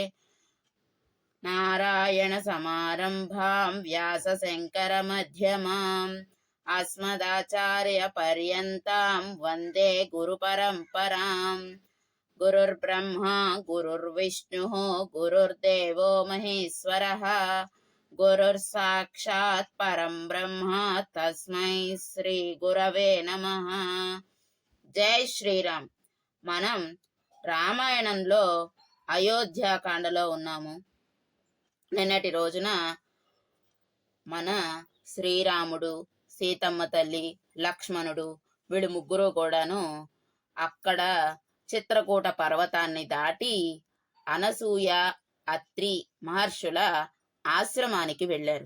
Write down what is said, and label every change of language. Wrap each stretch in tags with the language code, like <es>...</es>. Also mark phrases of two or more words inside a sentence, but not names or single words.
<sa>नारायणसमारम्भां व्यासशङ्करमध्यमाम् अस्मदाचार्यपर्यन्तां वन्दे गुरुपरम्पराम्। गुरुर्ब्रह्मा गुरुर्विष्णुः गुरुर्देवो महेश्वरः गुरुर्साक्षात् परं ब्रह्म तस्मै శ్రీ గురవే నమః।</sa> <te>జై శ్రీరామ్। మనం రామాయణంలో అయోధ్యాకాండలో ఉన్నాము. నిన్నటి రోజున మన శ్రీరాముడు, సీతమ్మ తల్లి, లక్ష్మణుడు వీళ్ళు ముగ్గురు కూడాను అక్కడ చిత్రకూట పర్వతాన్ని దాటి అనసూయ, అత్రి మహర్షుల ఆశ్రమానికి వెళ్ళారు.</te>